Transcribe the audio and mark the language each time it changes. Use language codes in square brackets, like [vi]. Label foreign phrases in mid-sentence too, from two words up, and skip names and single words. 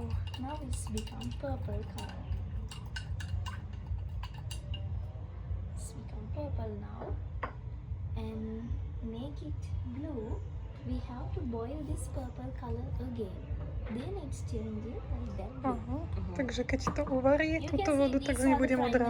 [en] Now it's become purple color. It's become purple now. And make it blue, we have to boil this purple color again. Then it's changing like that. [sk] Aha. Takže keď to uvarí, [en] You [sk] túto [en] can see [sk] vodu, tak [en] these [sk] z nej [en] are the [sk] bude modrá.